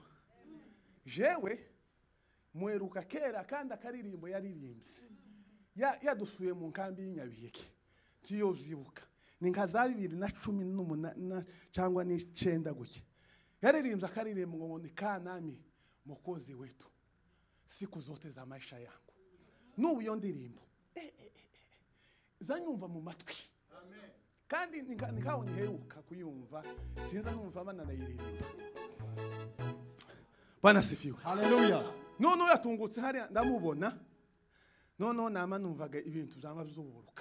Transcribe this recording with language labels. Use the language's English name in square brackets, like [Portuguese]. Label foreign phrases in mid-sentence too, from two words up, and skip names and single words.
[Rundi] Jewe mweruka kera kandi akaririmbo yaririmbye. Yadusuye mu nkambi y'Inyabiheke. Tiyovyibuka. Ni nka za 2018 cyangwa ni 9 guke. Yaririmbye akaririmbo ngo ni kanami mukozi wetu. [Swahili] Siku zote za maisha yangu. [Rundi] N'ubu yo ndirimbo. Zanyumva mu matwi. Amen. Kandi nikaho nyiheruka kuyumva sinza numva abana nayiririmba. [Swahili] Bwana sifiwe. Haleluya. [Rundi] Nono yatungutse hari ndamubona. Nono nama numvaga ibintu byama by'uburuka.